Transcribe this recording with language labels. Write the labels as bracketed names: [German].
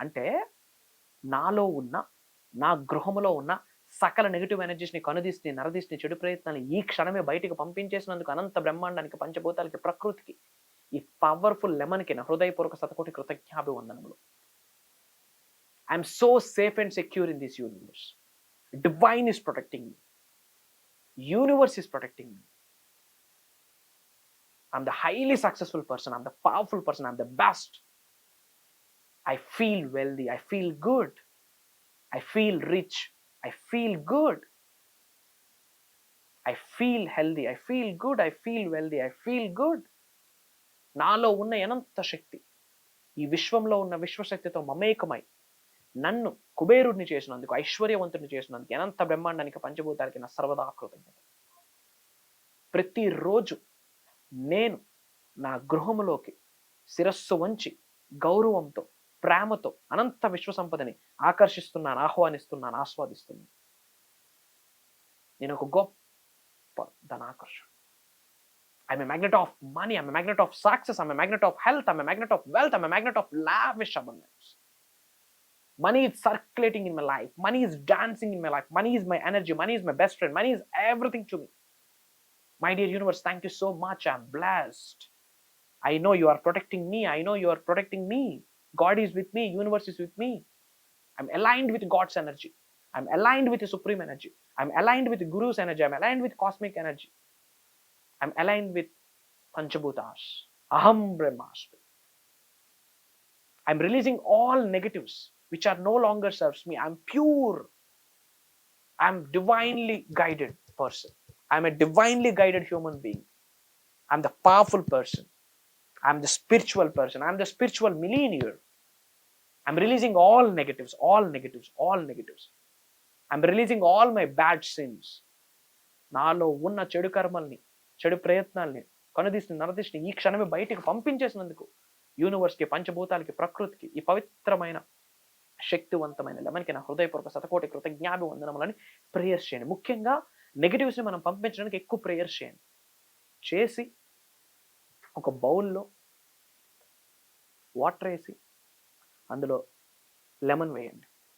[Telugu] అంటే నాలో ఉన్న, నా గృహంలో ఉన్న సకల నెగిటివ్ ఎనర్జీస్ని, కనుదిష్ని, నరదిష్ని, చెడు ప్రయత్నాన్ని ఈ క్షణమే బయటికి పంపించేసినందుకు అనంత బ్రహ్మాండానికి, పంచభూతాలకి, ప్రకృతికి, ఈ పవర్ఫుల్ లెమన్కి నా హృదయపూర్వక శతకోటి కృతజ్ఞాభివందనములు. [English] I'm so safe and secure in this universe. Divine is protecting me. Universe is protecting me. I'm the highly successful person. I'm the powerful person. I'm the best. I feel wealthy. I feel good. I feel rich. I feel good. I feel healthy. I feel good. I feel wealthy. I feel good. [Telugu] నాలో ఉన్న అనంత శక్తి ఈ విశ్వంలో ఉన్న విశ్వశక్తితో మమేకమై నన్ను కుబేరుడిని చేసినందుకు, ఐశ్వర్యవంతుడిని చేసినందుకు, అనంత బ్రహ్మాండానికి పంచభూతాలకి నా సర్వదా కృతజ్ఞత. ప్రతిరోజు నేను నా గృహములోకి శిరస్సు వంచి గౌరవంతో, ప్రేమతో అనంత విశ్వ సంపదని ఆకర్షిస్తున్నాను, ఆహ్వానిస్తున్నాను, ఆస్వాదిస్తున్నాను. నేను ఒక గొప్ప ధనాకర్షణ. [English] I'm a magnet of money, I'm a magnet of success, I'm a magnet of health, I'm a magnet of wealth, I'm a magnet of lavish abundance. Money is circulating in my life. Money is dancing in my life. Money is my energy. Money is my best friend. Money is everything to me. My dear universe, thank you so much. I'm blessed. I know you are protecting me. I know you are protecting me. God is with me. Universe is with me. I'm aligned with God's energy. I'm aligned with the supreme energy. I'm aligned with the Guru's energy. I'm aligned with cosmic energy. I'm aligned with Panchabhutas. [Sanskrit] Aham Brahmasmi. [English] I'm releasing all negatives which are no longer serves me. I'm pure. I'm divinely guided person. I'm a divinely guided human being. I'm the powerful person. I'm the spiritual person. I'm the spiritual millionaire. I'm releasing all negatives, all negatives, all negatives. I'm releasing all my bad sins. [Telugu] నాలో ఉన్న చెడు కర్మల్ని, చెడు ప్రయత్నాల్ని, కనుదిష్టిని, నరదిష్టిని ఈ క్షణమే బయటికి పంపించేసినందుకు యూనివర్స్కి, పంచభూతాలకి, ప్రకృతికి, ఈ పవిత్రమైన శక్తివంతమైన లెమన్కి నా హృదయపూర్వక శతకోటి కృతజ్ఞాభివందనములని ప్రేయర్స్ చేయండి. ముఖ్యంగా నెగిటివ్స్ని మనం పంపించడానికి ఎక్కువ ప్రేయర్స్ చేయండి. చేసి ఒక బౌల్లో వాటర్ వేసి అందులో లెమన్ వేయండి.